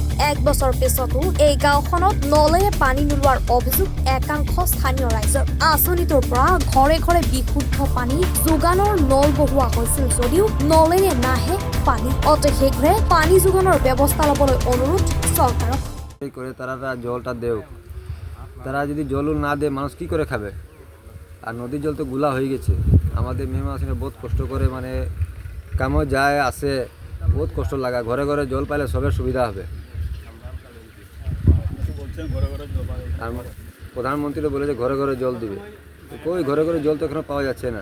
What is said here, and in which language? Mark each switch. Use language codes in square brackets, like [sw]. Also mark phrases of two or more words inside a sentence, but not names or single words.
[as] 1 বছৰ পিছতো এই গাঁওখনত নলেৰে পানী নোলোৱাৰ অভিযোগ একাংশ স্থানীয় ৰাইজৰ। আঁচনিটোৰ পৰা ঘৰে ঘৰে বিশুদ্ধ পানী যোগানৰ নল বহোৱা হৈছিল যদিও নলেৰে নাহে পানী। অতি শীঘ্ৰে পানী যোগানৰ ব্যৱস্থা ল'বলৈ অনুৰোধ চৰকাৰক। [bn] তারা জলটা দেও, তারা যদি জল না দেয় মানুষ কি করে খাবে? আর নদীর জল তো গুলা হয়ে গেছে। আমাদের মে মাসে বহুত কষ্ট করে মানে কামও যায় আসে, বহুত কষ্ট লাগা। ঘরে ঘরে জল পাইলে সবের সুবিধা হবে। আর প্রধানমন্ত্রী বলে যে ঘরে ঘরে জল দিবে, কই ঘরে ঘরে জল তো এখনো পাওয়া যাচ্ছে না।